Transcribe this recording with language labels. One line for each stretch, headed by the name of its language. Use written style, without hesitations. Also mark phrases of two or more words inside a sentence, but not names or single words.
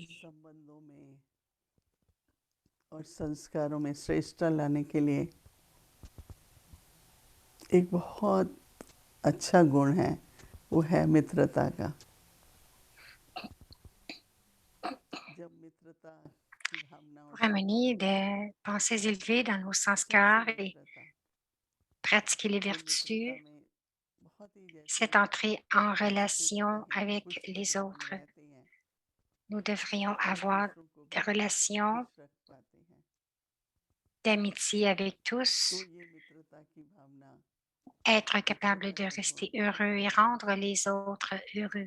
Hindi: संबंधों में और संस्कारों में श्रेष्ठता लाने के लिए एक बहुत अच्छा गुण है, वो है मित्रता का। जब मित्रता की भावना
French: Pour amener des pensées élevées dans nos sanskars et pratiquer les vertus, c'est entrer en relation avec les autres. Nous devrions avoir des relations d'amitié avec tous, être capable de rester heureux et rendre les autres heureux.